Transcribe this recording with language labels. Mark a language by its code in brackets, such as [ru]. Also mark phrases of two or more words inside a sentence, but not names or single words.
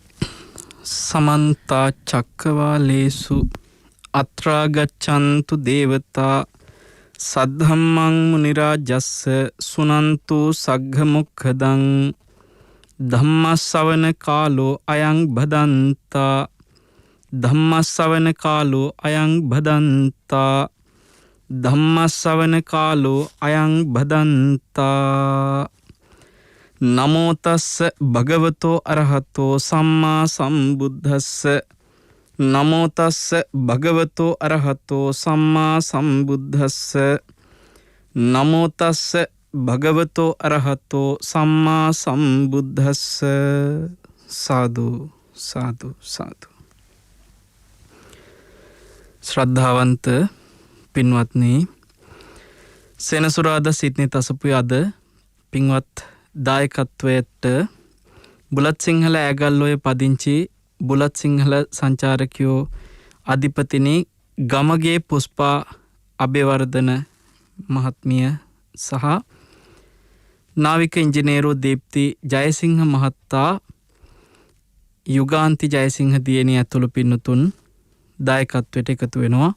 [pi] සමන්ත චක්කවාලේසු අත්‍රා ගච්ඡන්තු දේවතා සද්ධම්මං මුනි රාජස්ස සුනන්තු සග්ග මොක්ඛදං ධම්මස්සවන කාලෝ අයං භදන්තා ධම්මස්සවන කාලෝ අයං භදන්තා ධම්මස්සවන කාලෝ අයං භදන්තා නමෝ තස්ස භගවතෝ අරහතෝ සම්මා සම්බුද්දස්ස නමෝ තස්ස භගවතෝ අරහතෝ සම්මා සම්බුද්දස්ස නමෝ තස්ස භගවතෝ අරහතෝ සම්මා සම්බුද්දස්ස. සාදු සාදු සාදු. [si] ශ්‍රද්ධාවන්ත පින්වත්නි, සෙනසුරාදා සිත්නේ තසපුවේ අද පින්වත් දායකත්වයට බුලත් සිංහල ඇගල්ලොය පදිංචි බුලත් සිංහල සංචාරකයෝ අධිපතිනි ගමගේ පුෂ්පා අබේවර්ධන මහත්මිය සහ නාවික ඉංජිනේරෝ දීප්ති ජයසිංහ මහත්තා යුගාන්ති ජයසිංහ දියණිය ඇතුළු පින්නතුන් දායකත්වයට එකතු වෙනවා.